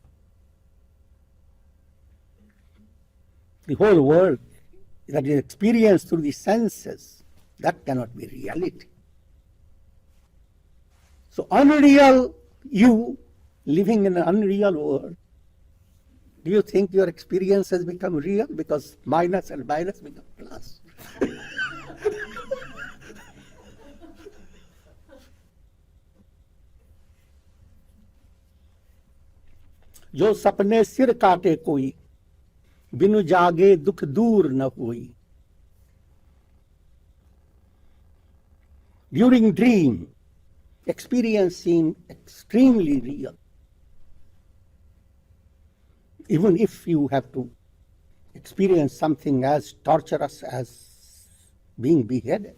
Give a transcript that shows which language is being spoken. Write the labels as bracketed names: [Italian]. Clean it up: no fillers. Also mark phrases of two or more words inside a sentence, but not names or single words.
[English] The whole world that is experienced through the senses, that cannot be reality. So unreal you, living in an unreal world, do you think your experience has become real? Because minus and minus become plus. [Awadhi] जो सपने सिर काटे कोई, बिनु जागे दुख दूर न होई. [English] During dream, experience seems extremely real. Even if you have to experience something as torturous as being beheaded.